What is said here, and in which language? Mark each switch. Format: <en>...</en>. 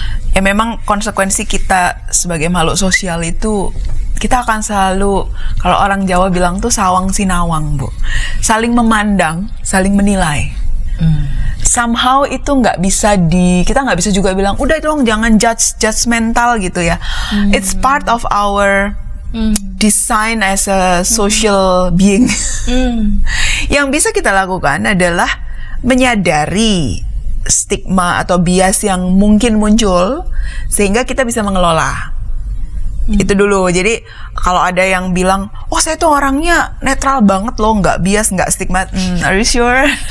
<id>Ya memang konsekuensi kita sebagai makhluk sosial itu kita akan selalu, kalau orang Jawa bilang tuh</id> <jv>sawang sinawang,</jv> <id>Bu. Saling memandang, saling menilai. Somehow itu kita nggak bisa juga bilang, udah dong jangan judgmental gitu ya.</id> <en>It's part of our design as a social being.</en> <id>Yang bisa kita lakukan adalah menyadari stigma atau bias yang mungkin muncul sehingga kita bisa mengelola. Itu dulu. Jadi kalau ada yang bilang, oh saya tuh orangnya netral banget loh, nggak bias, nggak stigma.</id> <en>Are you sure?</en>